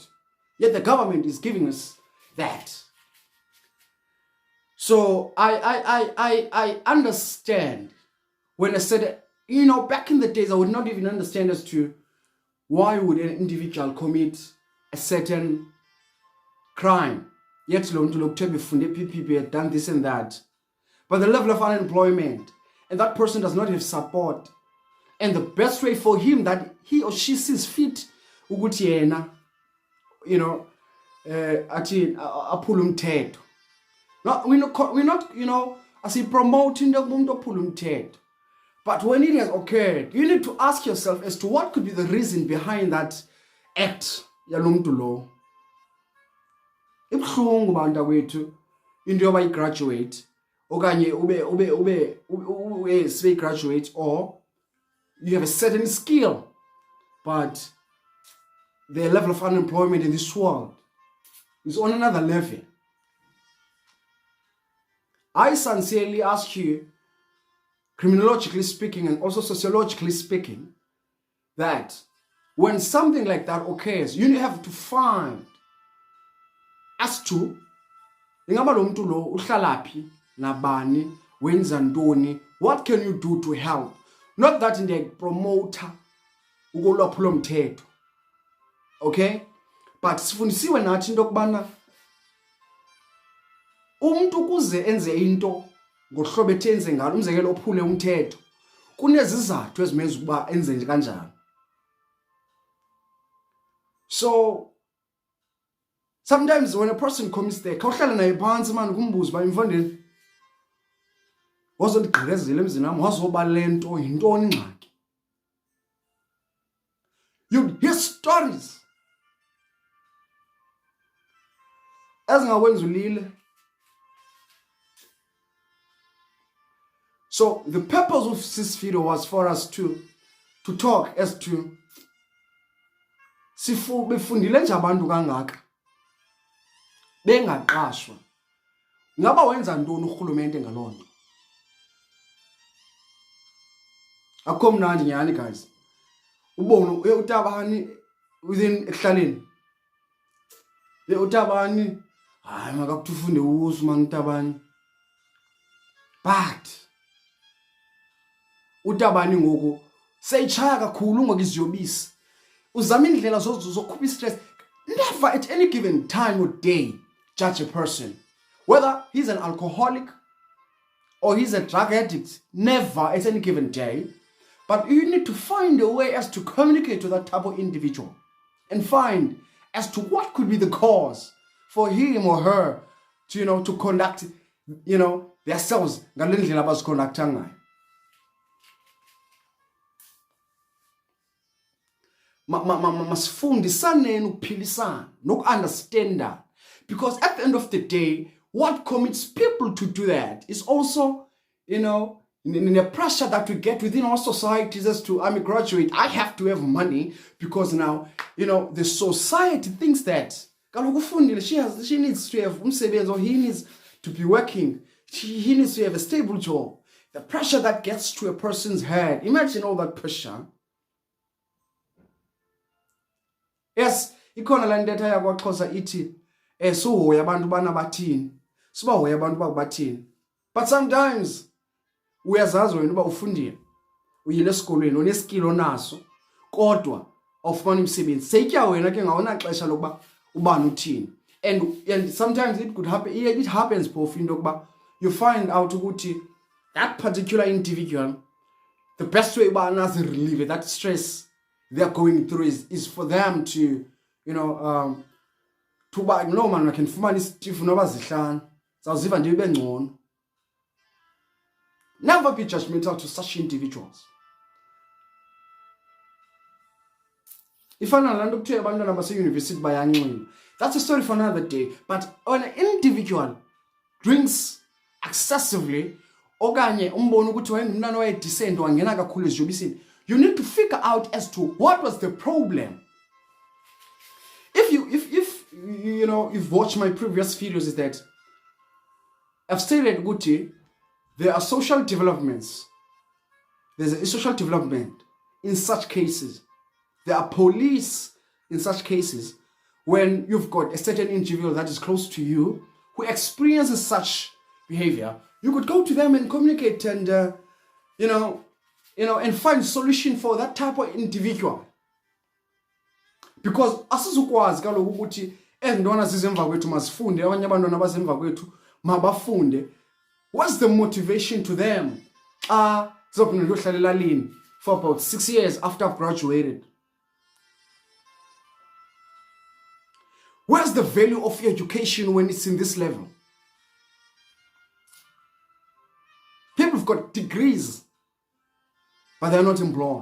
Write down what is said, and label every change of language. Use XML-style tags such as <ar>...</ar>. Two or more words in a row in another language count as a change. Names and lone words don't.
<en>Yet the government is giving us that. So I understand when I said, back in the days, I would not even understand as to why would an individual commit a certain crime. Yet people had done this and that. But the level of unemployment, and that person does not have support. And the best way for him that he or she sees fit,</en> <xh>aphula umthetho.</xh> <en>No, we're not, as he promoting the</en> <xh>umuntu ophula umthetho.</xh> <en>But when it has occurred, you need to ask yourself as to what could be the reason behind that act</en> <xh>yalomntu lo. Ibuhlungu bantu wethu into yoba igraduate okanye ube graduate,</xh> <en>or you have a certain skill, but the level of unemployment in this world is on another level. I sincerely ask you, criminologically speaking and also sociologically speaking, that when something like that occurs, you have to find as to</en> <xh>ingaba lo muntu lo uhlalaphi nabani wenza ntoni,</xh> <en>what can you do to help? Not that in the promoter</en> <xh>ukolwaphula umthetho.</xh> <en>Okay?</en> <xh>But sifundisiwe nathi into kubana umuntu kuze enze into ngohlobo ethenze ngalo, umzekelo ophule umthetho, kunezizathu ezimenza ukuba enze nje kanjani.</xh> <en>So sometimes when a person commits there,</en> <xh>khawuhlala naye phansi man kumbuza ba imfondeni wazondigqilezela emzini wami, wazoba lento yintoni ingxaki.</xh> <en>You hear stories</en> <xh>ezingakwenza ulile.</xh> <en>So the purpose of this video was for us to talk as to</en> <xh>befundile nje abantu kangaka bengaqashwa. Ngaba wenza ntoni urhulumente ngalonto? Akho mnandi nyani guys. Ubone uTabani within ekuhlaleni. uTabani hayi makakufunde usu man uTabani. But uTabani ngoku seyichaya kakhulu ngokiziyobisi. Uzama indlela zokukhupha stress.</xh> <en>Never at any given time or day judge a person, whether he's an alcoholic or he's a drug addict. Never at any given day. But you need to find a way as to communicate to that type of individual and find as to what could be the cause for him or her to to conduct themselves</en> <xh>ngale ndlela abaziconducta ngayo. Masifundisane ukuphilisana noku-understanda,</xh> <en>because at the end of the day, what commits people to do that is also in the pressure that we get within our societies as to, I'm a graduate, I have to have money because now the society thinks that she needs to have umsebenzi, or he needs to be working, he needs to have a stable job. The pressure that gets to a person's head, imagine all that pressure. Yes,</en> <xh>ikhona la ntetha yakwaXhosa ithi suhoya abantu bana bathini, sibahoya abantu bakubathini. But sometimes uyazazi wena uba ufundile, uyile esikolweni, oneskill naso, kodwa awufumani umsebenzi. Seyitya wena ke ngawona xesha lokuba ubani uthini.</xh> <en>And sometimes it could happen, it happens</en> <xh>phofu into yokuba</xh> <en>you find out ukuthi that particular individual, the best way</en> <xh>uba nazi</xh> <en>relieve that stress they're going through is for them to to buy no man, I can</en> <xh>fumana isitifu noba zihlanu zawuziva nje ibe ngcono.</xh> <en>Never be judgmental to such individuals.</en> <xh>Ifana lento kuthiwa abantwana base-university bayanxila,</xh> <en>that's a story for another day. But when an individual drinks excessively,</en> <xh>okanye umbone ukuthi wayengumntana wayedecent wangena kakhulu eziyobisini,</xh> <en>you need to figure out as to what was the problem. If you've watched my previous videos, is that I've stated Gucci, there are social developments. There's a social development in such cases. There are police in such cases when you've got a certain individual that is close to you who experiences such behavior. You could go to them and communicate and, and find solution for that type of individual.</en> <xh>Because asizukwazi kaloku ukuthi ezintwana sizemva kwethu masifunde abanye abantwana abasemva kwethu mabafunde.</xh> <en>What's the motivation to them?</en> <xh>Zizophinda ndiyohlala elalini</xh> <en>for about 6 years after I've graduated. Where's the value of education when it's in this level? People have got degrees, but they're not employed.</en>